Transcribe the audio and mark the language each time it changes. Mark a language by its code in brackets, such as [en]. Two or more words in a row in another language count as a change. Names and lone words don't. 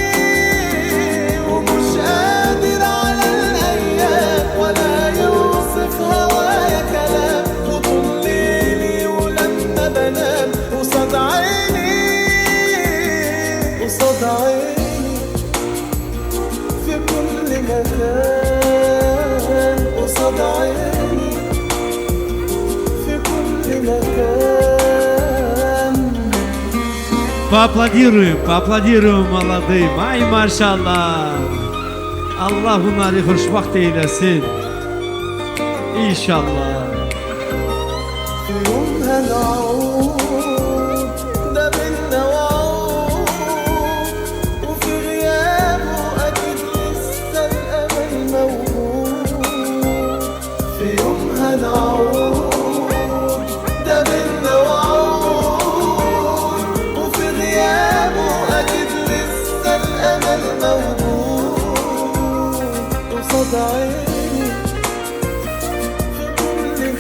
[ar] ومش قادر على الأيام ولا يوصف هوايا كلام وطول ليلي ولما بنام قصاد عيني قصاد عيني في كل مكان قصاد عيني في كل مكان [ru] Поаплодируем молодым. [az] Ay maşallah. Allah onları xoşbaxt eylesin. İnşallah. [ar] في يوم هنعود ده بينا وعود وفي غيابه أكيد لسه الأمل موجود في يوم هنعود ده بينا وعود وفي غيابه أكيد لسه الأمل موجود قصاد عيني في كل